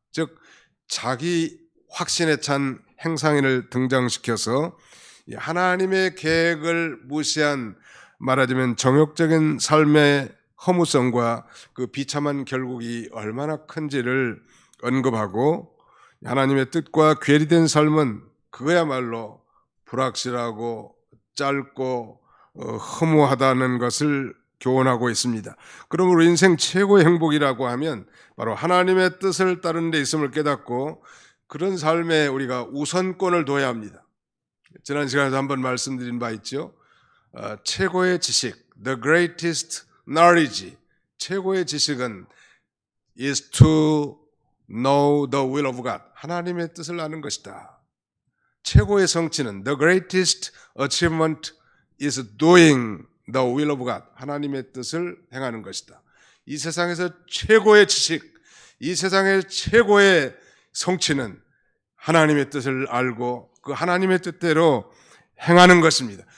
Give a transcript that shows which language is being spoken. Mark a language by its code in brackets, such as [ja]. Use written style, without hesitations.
[ko] 즉 자기 확신에 찬 행상인을 등장시켜서 하나님의 계획을 무시한, 말하자면 정욕적인 삶의 허무성과 그 비참한 결국이 얼마나 큰지를 언급하고, 하나님의 뜻과 괴리된 삶은 그거야말로 불확실하고 짧고 허무하다는 것을 교훈하고 있습니다. 그러므로 인생 최고의 행복이라고 하면 바로 하나님의 뜻을 따르는 데 있음을 깨닫고 그런 삶에 우리가 우선권을 둬야 합니다. 지난 시간에도 한번 말씀드린 바 있죠. 최고의 지식, [en] the greatest knowledge, [ko] 최고의 지식은 [en] is to know the will of God, [ko] 하나님의 뜻을 아는 것이다. 최고의 성취는 [en] the greatest achievement is doing the will of God, [ko] 하나님의 뜻을 행하는 것이다. 이 세상에서 최고의 지식, 이 세상의 최고의 성취는 하나님의 뜻을 알고 그 하나님의 뜻대로 행하는 것입니다.